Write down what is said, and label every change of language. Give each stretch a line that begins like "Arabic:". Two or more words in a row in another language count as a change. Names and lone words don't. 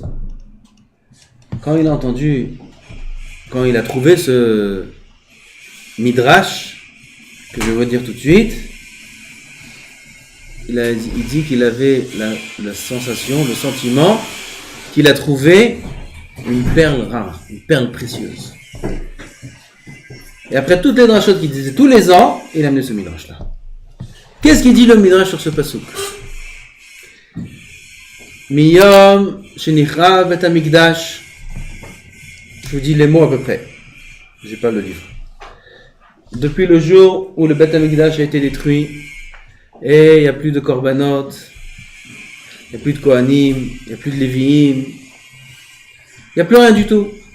French: Quand il a trouvé ce midrash que je vais vous dire tout de suite, il dit qu'il avait la sensation, le sentiment qu'il a trouvé une perle rare, une perle précieuse. Et après toutes les drachot qu'il disait tous les ans, il a amené ce midrash là. Qu'est-ce qu'il dit le midrash sur ce pasouk?
Hebrew: מיום שנחרב בית המקדש.
French: Je vous dis les mots à peu près. J'ai pas le livre. Depuis le jour où le Bet Hamikdash a été détruit, et il n'y a plus de korbanot, il n'y a plus de kohanim, il n'y a plus de léviim, il n'y a plus rien du tout.